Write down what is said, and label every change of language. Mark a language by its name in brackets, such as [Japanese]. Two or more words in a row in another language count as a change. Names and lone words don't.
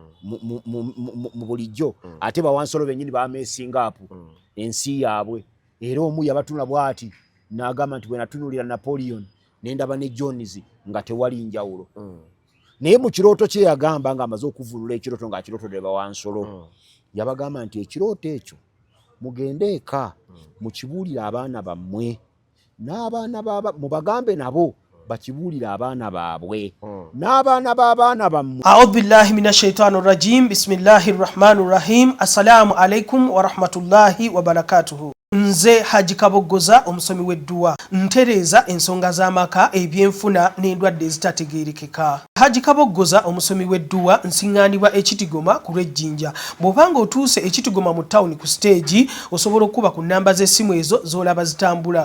[Ganda] mu bulijjo ate Bawansolo bennyini bameesinga apu ensi yaabwe era omu yabatuna bw'ati n'agamba nti bwe natunuulira Napoleon ne ndaba ne Jones nga tewali njawulo naye mu kirooto kye yagamba ng'amaze okuvulula ekirooto ng'akirootodde Bawansolo yabagamba nti ekirooto ekyo mugende eka mukibuulire abaana bammwe n'abaana mubagambe nabo bakibuulire abaana baabwe n'abaana b'abaana bammwe. [Arabic] أعوذ بالله من الشيطان الرجيم بسم الله الرحمن الرحيم. السلام عليكم ورحمة الله وبركاته. [Ganda] Nze Haji Kaboggoza omusomi w'edduwa ntereeza ensonga z'amaka ebyenfuna n'endwadde ezitategeerekeka. Haji Kaboggoza omusomi w'edduwa nsiŋŋaanibwa Ekitigoma ku lw'Ejjinja. Bw'obanga otuuse Ekitigoma mu ttawuni ku siteegi osobola okuba ku nnamba z'essimu ezo z'olaba zitambula.